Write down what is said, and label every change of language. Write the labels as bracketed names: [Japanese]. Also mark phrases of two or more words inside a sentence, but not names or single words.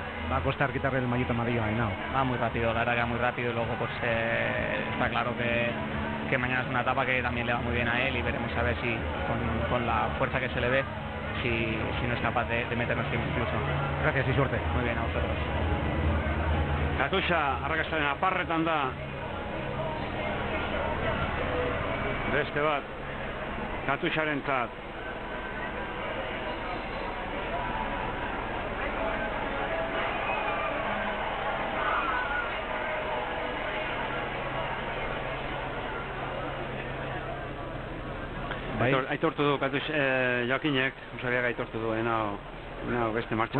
[Spanish] Va a costar quitarle el mallito amarillo a Henao. Va muy rápido, la verdad que va muy rápido y luego pues está claro que mañana es una etapa que también le va muy bien a él y veremos a ver si con la fuerza que se le ve si no es capaz de meternos incluso. Gracias y suerte. Muy bien, a vosotros. [Basque] Katusha arrakastaren aparretan da. Beste bat. Katusharentzat. Aitortu du Joakinek, Usabiak aitortu du, beste martxa